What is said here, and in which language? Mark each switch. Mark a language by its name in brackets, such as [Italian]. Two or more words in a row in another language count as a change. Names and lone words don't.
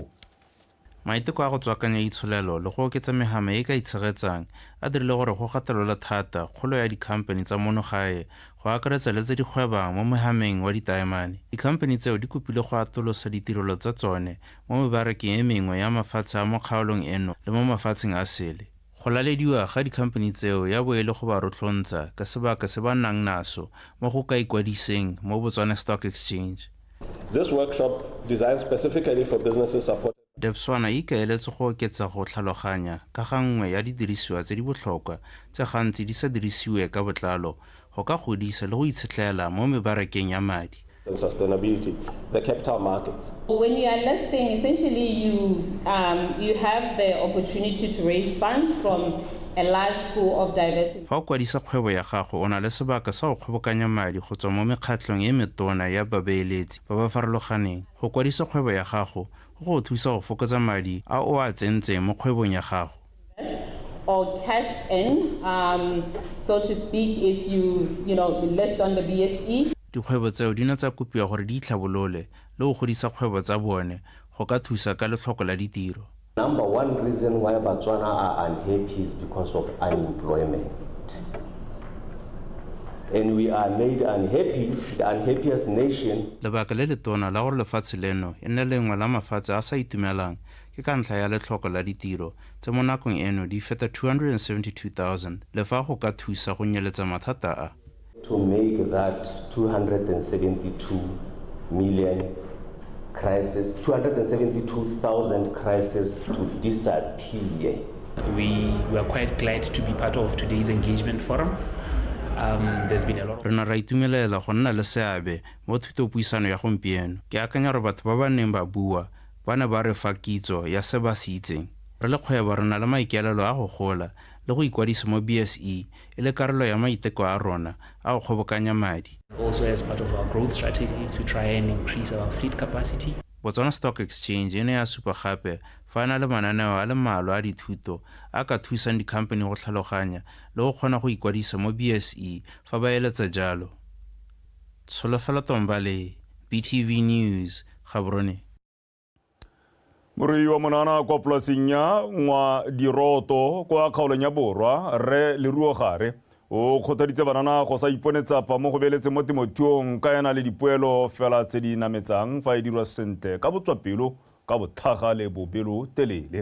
[Tswana] maiteko a go tswakanya itsholelo le go oketsa megama e ka itshegetsang a dirile gore go gatelelwa thata kgolo ya dikhampani tsa monogae go akaretsa le tse di gwebang mo mogameng wa ditaemane. Dikhampani tseo di kopile go atolosa ditirelo tsa tsone mo mebarekeng e mengwe ya mafatshe a mo kgaolong eno le mo mafatsheng a sele. go lalediwa ga dikhampani tseo ya bo e le go ba rotlhontsa ka sebaka se ba nnang naso mo go ka ikwadiseng mo Botswana Stock Exchange. [English] This workshop designed specifically for businesses supported. [Tswana] Debswana e ikaeletse go oketsa go tlhaloganya ka ga nngwe ya didirisiwa tse di botlhokwa tse gantsi di sa dirisiwe ka botlalo go ka godisa le go itshetlela mo mebarakeng ya madi. [English] And sustainability, the capital markets. When you are listing, essentially you have the opportunity to raise funds from a large pool of diversity. [Tswana] Fa o kwadisa kgwebo ya gago o na le sebaka sa go kgobokanya madi go tswa mo mekgatlhong e metona ya babeeletsi ba ba farologaneng. Go kwadisa kgwebo ya gago go thusa go fokotsa madi a o a tsentseng mo kgwebong ya gago. [English] Or cash in, so to speak, if you list on the BSE. [Tswana] Dikgwebo tseo di na tsa kopiwa gore di itlhabolole le go godisa kgwebo tsa bone go ka thusa ka letlhoko la ditiro. [English] Number one reason why Botswana are unhappy is because of unemployment. And we are made unhappy, the unhappiest nation. [Tswana] Lebaka le letona la gore lefatshe leno e nne lengwe la mafatshe a sa itumelang ke ka ntlha ya letlhoko la ditiro tse mo nakong eno di feta 272,000 le fa go ka thusa go nyeletsa mathata a. [English] To make that 272 million crisis, 272,000 crisis to disappear. We were quite glad to be part of today's engagement forum. There's been a lot of... [Tswana] Re na ra itumelela go nna le seabe mo thutopuisano ya gompieno. Ke akanya gore batho ba ba neng ba bua ba ne ba re fa kitso ya se ba se itseng. Re le kgwebo re na le maikaelelo a go gola le go ikwadisa mo BSE e le karolo ya maiteko a rona a go kgobokanya madi. [English] Also as part of our growth strategy to try and increase our fleet capacity. [Tswana] Botswana Stock Exchange e ne ya supa gape fa na le mananeo a le mmalwa a dithuto a ka thusang dikhampani go tlhaloganya le go kgona go ikwadisa mo BSE fa ba eletsa jalo. Tsholofelo Tombale, BTV News, Gaborone. Morui wa monana kwa polasing ya ngwa diroto kwa kgaolong ya Borwa Re Leruo Gare o kgothaditse banana go sa iponetsa pa mo go beletse mo temothuong ka yana le dipoelo fela tse di nametsang fa e dirwa sentle ka botswapelo ka bothaga le bobelo telele.